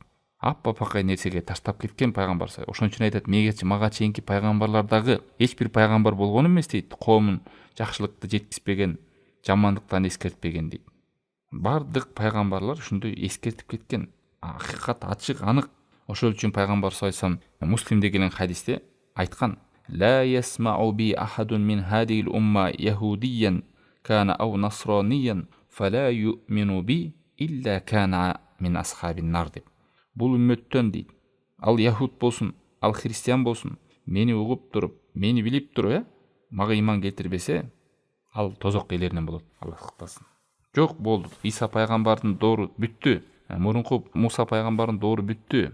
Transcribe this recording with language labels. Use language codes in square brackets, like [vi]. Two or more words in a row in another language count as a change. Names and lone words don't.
[ky] Аппа-пакай нерсеге таштап кеткен пайгамбар. Ошон үчүн айтат, мага чейинки пайгамбарлардагы эч бир пайгамбар болгон эмес дейт, коомун жакшылыкты жеткизбеген, жамандыктан эскертпеген дейт. Бардык пайгамбарлар ушундай эскертип кеткен. Акыйкат ачык, анык. Ошол үчүн пайгамбар [ar] صلى الله عليه وسلم [ky] Муслимде келген хадисте айткан: [ar] "لا يسمع بي أحد من هذه الأمة يهوديا كان أو نصرانيا فلا يؤمن بي إلا كان من أصحاب النار" деп. [ky] Бул үммөттөн дейт, ал яхуд болсун, ал христиан болсун, мени угуп туруп, мени билип туруп, мага ыйман келтирбесе, ал тозок ээлеринен болот, Алла сактасын. Жок, болду. Иса пайгамбардын доору бүттү. Мурунку Муса пайгамбардын доору бүттү.